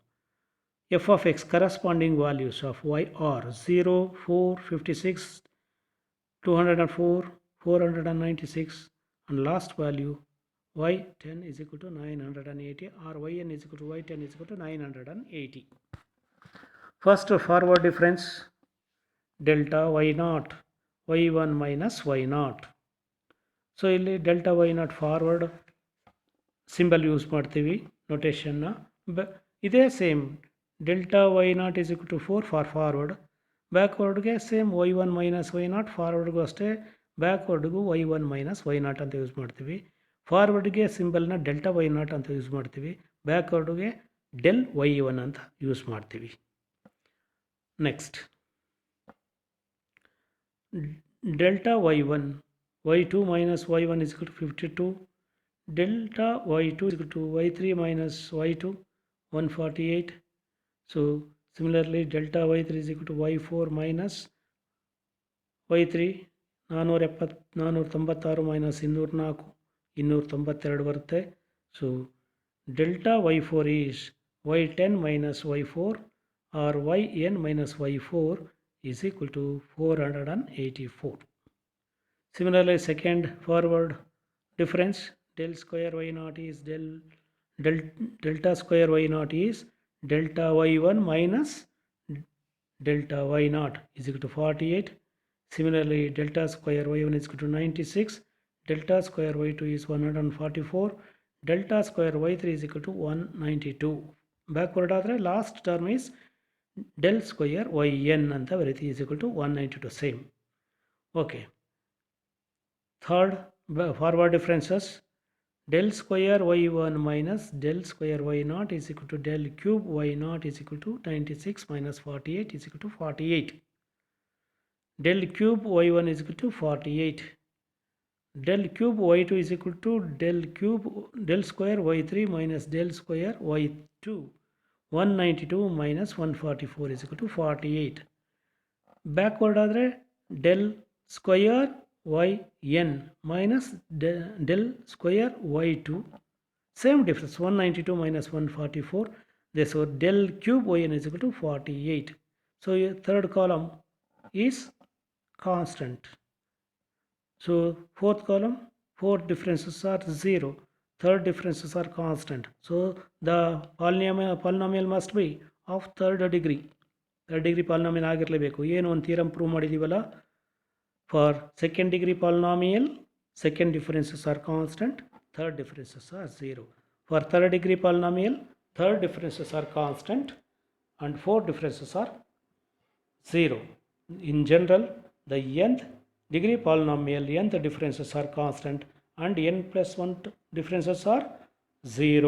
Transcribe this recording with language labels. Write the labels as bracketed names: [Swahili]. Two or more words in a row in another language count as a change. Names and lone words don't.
[English] F of x, corresponding values of y are 0, 4, 56, 204, 496, and last value y10 is equal to 980, or yn is equal to y10 is equal to 980. First forward difference, delta y0, y1 minus y0. [Kannada] ಸೊ ಇಲ್ಲಿ [English] delta y0 forward symbol use [Kannada] ಮಾಡ್ತೀವಿ ನೊಟೇಷನ್ನ. ಇದೇ [English] same delta y0 is equal to 4 for forward, [Kannada] ಬ್ಯಾಕ್ವರ್ಡ್ಗೆ [English] same y1 minus y0, [Kannada] ಫಾರ್ವರ್ಡ್ಗೂ ಅಷ್ಟೇ ಬ್ಯಾಕ್ವರ್ಡ್ಗೂ [English] y1 minus y0 [Kannada] ಅಂತ ಯೂಸ್ ಮಾಡ್ತೀವಿ. ಫಾರ್ವರ್ಡ್ಗೆ ಸಿಂಬಲ್ನ [English] delta y0 [Kannada] ಅಂತ ಯೂಸ್ ಮಾಡ್ತೀವಿ, ಬ್ಯಾಕ್ವರ್ಡ್ಗೆ [English] del y1 [Kannada] ಅಂತ ಯೂಸ್ ಮಾಡ್ತೀವಿ. [English] next delta y1, y2 minus y1 is equal to 52, delta y2 is equal to y3 minus y2, 148. So similarly delta y3 is equal to y4 minus y3, 496 minus 204, 292 ಬರುತ್ತೆ. so delta y4 is y10 minus y4 or yn minus y4 is equal to 484. Similarly, second forward difference, del square y0 is delta square y0 is delta y1 minus delta y0 is equal to 48. Similarly, delta square y1 is equal to 96, delta square y2 is 144, delta square y3 is equal to 192. Backward ಆದರೆ last term is del square yn [Kannada] ಅಂತ ಬರೀತಿ [English] is equal to 192 same. Okay. Third forward differences, del square y1 minus del square y0 is equal to del cube y0 is equal to 96 minus 48 is equal to 48. Del cube y1 is equal to 48. Del cube y2 is equal to del square y3 minus del square y2, 192 minus 144 is equal to 48. [Kannada] ಬ್ಯಾಕ್ವರ್ಡ್ ಆದರೆ [English] del square y n minus del square y two same difference 192 minus 144. Therefore del cube yn is equal to 48. So third column is constant. So fourth column, four differences are 0. Third differences are constant. So the polynomial must be of third degree. Third degree polynomial [Kannada] ಆಗಿರಲೇಬೇಕು. ಏನು ಒಂದು [English] theorem prove [Kannada] ಮಾಡಿದ್ದೀವಲ್ಲ, [English] for second degree polynomial, second differences are constant, third differences are 0. For third degree polynomial, third differences are constant and fourth differences are 0. In general, the nth degree polynomial, nth differences are constant and n plus 1 differences are 0.